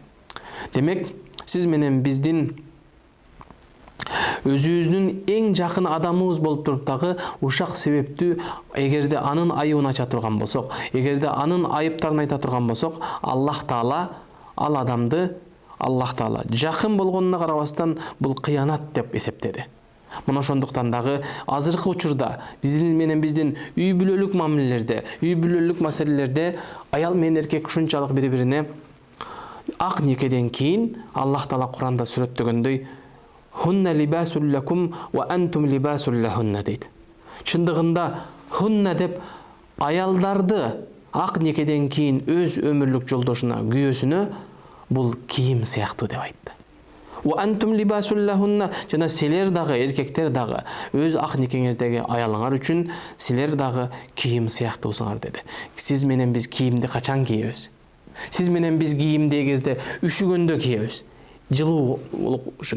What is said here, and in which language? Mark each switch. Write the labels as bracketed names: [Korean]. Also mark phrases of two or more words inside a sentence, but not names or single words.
[Kyrgyz] Демек, сиз менен биздин өзүбүздүн эң жакын адамыбыз болуп туруп дагы ушак себептүү, эгерде анын айыбын ача турган болсок, эгерде анын айыптарын айта турган болсок, Аллах Таала ал адамды Аллах Таала жакын болгонуна карабастан бул кыянат деп эсептеди. Мына ошондуктан дагы азыркы учурда биздин үй бүлөлүк мамилелерде, үй бүлөлүк маселелерде аял менен эркек ушунчалык бири-бирине ак никеден кийин Аллах Таала Куранда сүрөттөгөндөй [Arabic] «هن لباس لكم وأنتم لباس لهن» [Kyrgyz] дейт. Чындыгында хунна деп аялдарды ак никеден кийин өз өмүрлүк жолдошуна, күйөөсүнө бул кийим сыяктуу деп айтты. [Arabic] «وأنتم لباس لهن» [Kyrgyz] жана силер дагы, эркектер дагы өз ак никеңиздеги аялыңар үчүн силер дагы кийим сыяктуусуңар деди. Сиз менен биз кийимди качан кийебиз? Сиз менен биз кийимди эгерде үшүгөндө кийебиз. Жылуулук үчүн.